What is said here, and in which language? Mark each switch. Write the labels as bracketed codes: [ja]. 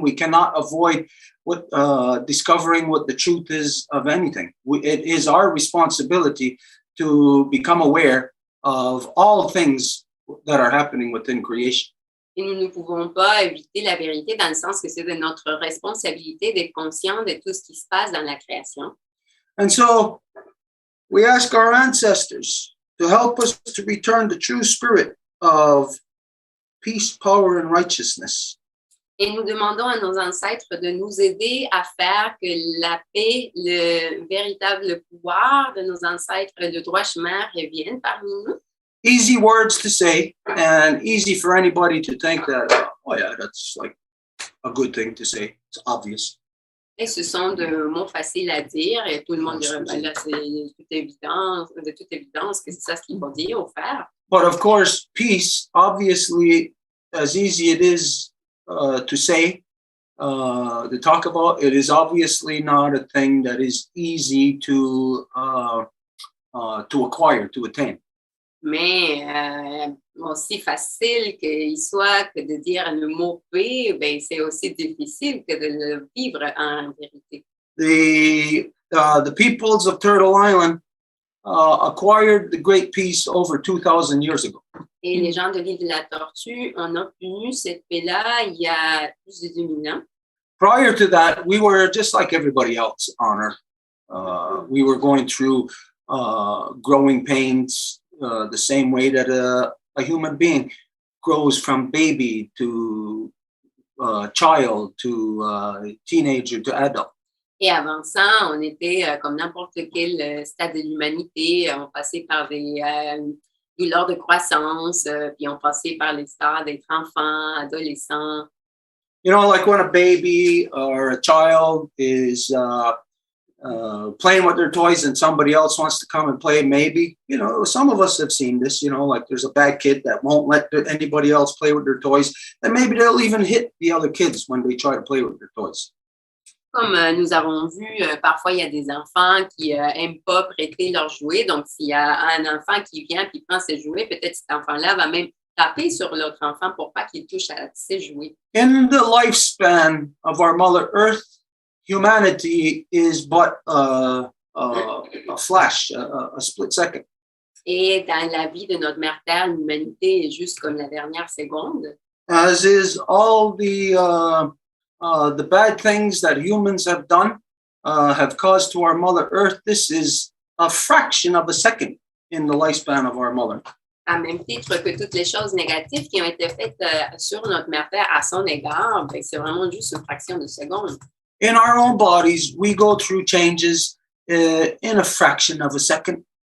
[en] We cannot avoid discovering what the truth is of anything. It is our responsibility to become aware of all things that are happening within creation. [fr] Et nous ne pouvons pas éviter la vérité dans le sens que c'est de notre responsabilité d'être conscient de tout ce qui se passe dans la création. [en] And so we ask our ancestors to help us to return the true spirit of peace, power, and righteousness. [fr] Et nous demandons à nos ancêtres de nous aider à faire que la paix, le véritable pouvoir de nos ancêtres, le droit chemin revienne parmi nous. [en] Easy words to say and easy for anybody to think that, oh yeah, that's like a good thing to say. It's obvious. [fr] Et ce sont de mots faciles à dire et tout le monde dirait, ben là, c'est de toute évidence que c'est ça ce qu'il faut dire ou faire. [en] But of course, peace, obviously, as easy it is to say, to talk about, it is obviously not a thing that is easy to acquire, to attain. [fr] Mais aussi facile qu'il soit que de dire le mot paix, ben c'est aussi difficile que de le vivre en vérité. [en] The peoples of Turtle Island acquired the great peace over 2,000 years ago. [fr] Et les gens de l'île de la Tortue ont obtenu cette paix-là il y a plus de 2000 ans. [en] Prior to that, we were just like everybody else on Earth. We were going through growing pains the same way that a human being grows from baby to child to teenager to adult. [fr] Et avant ça, on était comme n'importe quel stade de l'humanité. On passait par des douleurs de croissance, puis on passait par les stades d'être enfant, adolescent. [en] You know, like when a baby or a child is playing with their toys and somebody else wants to come and play, maybe, you know, some of us have seen this, you know, like there's a bad kid that won't let anybody else play with their toys, and maybe they'll even hit the other kids when they try to play with their toys. [fr] Comme nous avons vu, parfois il y a des enfants qui n'aiment pas prêter leurs jouets. Donc, s'il y a un enfant qui vient et prend ses jouets, peut-être cet enfant-là va même taper sur l'autre enfant pour pas qu'il touche à ses jouets. [en] In the lifespan of our Mother Earth, humanity is but a flash, a split second. [fr] Et dans la vie de notre mère Terre, l'humanité est juste comme la dernière seconde. [en] As is all the bad things that humans have done have caused to our Mother Earth. This is a fraction of a second in the lifespan of our mother. [fr] À même titre que toutes les choses négatives qui ont été faites sur notre mère Terre à son égard, ben, c'est vraiment juste une fraction de seconde. [en] In our own bodies, we go through changes in a fraction of a second.